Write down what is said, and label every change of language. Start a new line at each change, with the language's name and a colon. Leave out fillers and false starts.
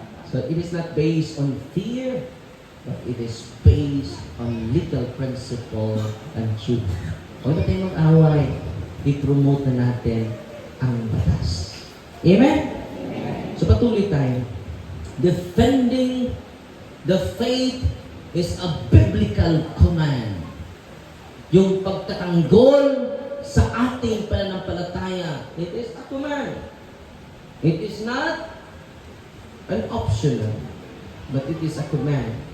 English: So, it is not based on fear, but it is based on legal principle and truth.
Filipino: Huwag na tayo mag-away. I-promote na natin ang batas. Amen? Amen. So, patuloy tayo.
English: Defending the faith is a biblical command.
Filipino: Yung pagtatanggol sa ating pananampalataya,
English: it is a command. It is not an optional, but it is a command.